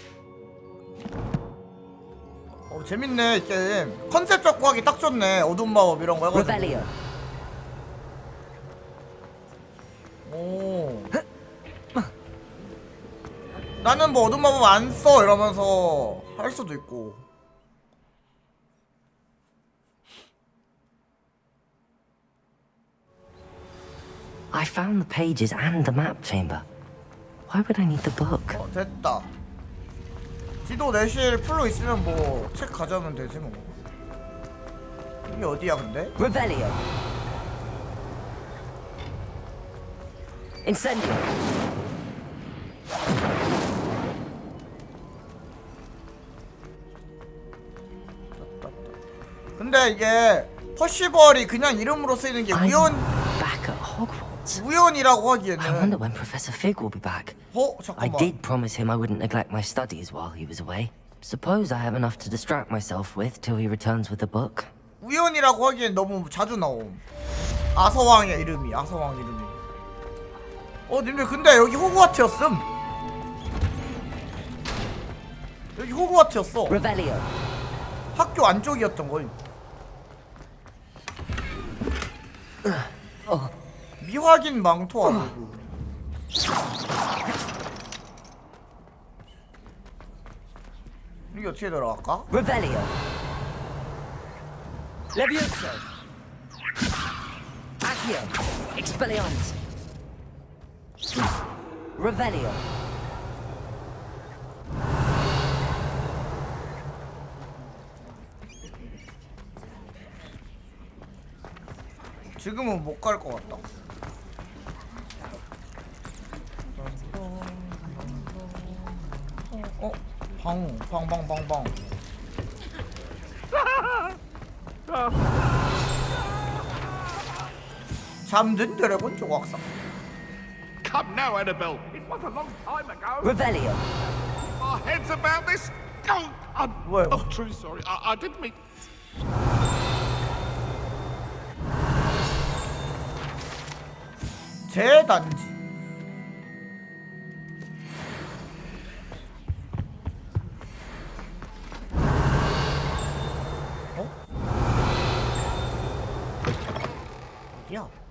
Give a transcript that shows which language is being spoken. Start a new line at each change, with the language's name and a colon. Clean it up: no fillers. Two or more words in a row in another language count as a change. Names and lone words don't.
Korean: 재밌네 이 게임. 컨셉 잡고 하기 딱 좋네. 어둠 마법 이런 거 해가지고. 오. 나는 뭐 어둠 마법 안 써 이러면서 할 수도 있고.
English: I found the pages and the map chamber. Why would I need the book?
Korean: 됐다. 지도 내실 풀로 있으면 뭐 책 가져오면 되지 뭐. 이게 어디야 근데?
English: Revelio. Incendio.
Korean: 근데 이게 퍼시벌이 그냥 이름으로 쓰이는 게
English: Back at Hogwarts.
Korean: 우연이라고
English: I wonder
Korean: 하기에는.
English: when Professor Fig will be back. I
Korean: 잠깐만.
English: did promise him I wouldn't neglect my studies while he was away. Suppose I have enough to distract myself with till he returns with the book.
Korean: 우연이라고 하기엔 너무 자주 나옴. 아서왕의 이름이, 아서왕 이름이. 님들 근데 여기 호그와트였음. 여기 호그와트였어.
English: Revelio.
Korean: 학교 안쪽이었던 거임. 미확인 망토 아니고. 이게 어떻게 들어갈까?
English: Revelio. Levioso. Accio. Expelliarmus. Revelio.
Korean: 지금은 못 갈 것 같다. 방방방방. 잠든 드래곤 조각상.
English: Come now, Annabelle. It was a long time ago. Revelio. Our heads about this. Oh, I'm Whoa. truly sorry. I didn't mean.
Korean: 재단지. 어디야?